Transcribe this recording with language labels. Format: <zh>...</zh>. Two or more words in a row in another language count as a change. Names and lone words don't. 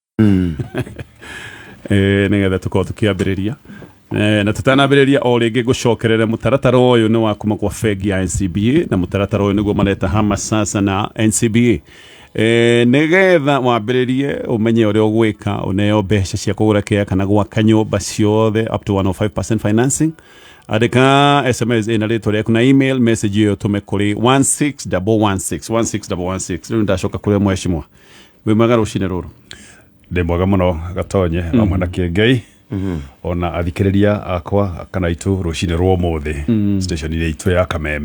<ki>Nigetha tukorwo tukiambĩrĩria na tutanambĩrĩria o rĩngĩ gũcokerera mũtaratara ũyũ nĩ wa kuma kwa bengi ya NCBA na mũtaratara ũyũ nĩguo mareta hama sasa na NCBA nigetha wambĩrĩrie ũmenye ũrĩa ũgwĩka ũneo mbeca cia kũgũra kĩaya kana gwaka nyũmba ciothe</ki> <en>up to 105% financing.</en> <ki>Andika SMS ina rĩtwa rĩaku na</ki> <en>email message</en> <ki>ĩyo tũme kũrĩ 16116 rĩu ndacoka kũrĩ mheshimiwa wĩ mwega rũcinĩ rũrũ. Ndĩ mwega mũno Gatonye amwe na Kĩengei ona athikĩrĩria akwa kana itu rũcinĩ rwa ũmũthĩ station ile itu ya Kameme.</ki>